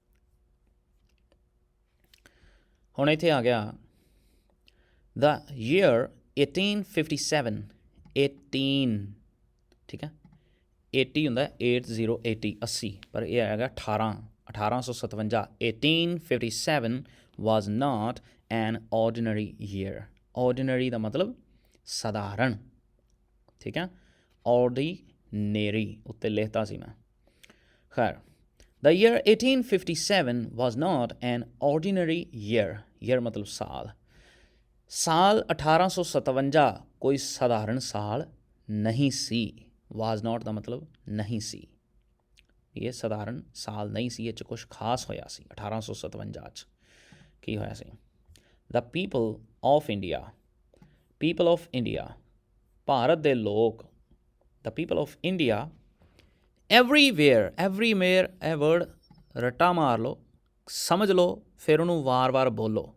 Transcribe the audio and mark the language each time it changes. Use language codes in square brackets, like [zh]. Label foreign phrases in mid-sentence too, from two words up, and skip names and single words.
[pa] ਹੁਣ ਇੱਥੇ ਆ ਗਿਆ [en] the year 1857, [pa] 18, ਠੀਕ ਹੈ, 80 ਹੁੰਦਾ 80, 80, ਪਰ ਇਹ ਹੈਗਾ 1857। [en] 1857 was not an ordinary year। [pa] ordinary ਦਾ ਮਤਲਬ ਸਧਾਰਨ, ਠੀਕ ਹੈ, ordinary ਉੱਤੇ ਲਿਖਤਾ ਸੀ ਮੈਂ। ਖੈਰ, [en] the year 1857 was not an ordinary year। [pa] year ਮਤਲਬ ਸਾਲ। ਸਾਲ 1857 ਕੋਈ ਸਧਾਰਨ ਸਾਲ ਨਹੀਂ ਸੀ। [en] was not [pa] ਦਾ ਮਤਲਬ ਨਹੀਂ ਸੀ, ਇਹ ਸਧਾਰਨ ਸਾਲ ਨਹੀਂ ਸੀ, ਇਹ 'ਚ ਕੁਛ ਖਾਸ ਹੋਇਆ ਸੀ। 1857 'ਚ ਕੀ ਹੋਇਆ ਸੀ? [en] the people of India, people of India, [pa] ਭਾਰਤ ਦੇ ਲੋਕ, [en] the people of India, everywhere, everywhere [pa] ਇਹ ਵਰਡ ਰਟਾ ਮਾਰ ਲਓ, ਸਮਝ ਲਓ, ਫਿਰ ਉਹਨੂੰ ਵਾਰ-ਵਾਰ ਬੋਲੋ।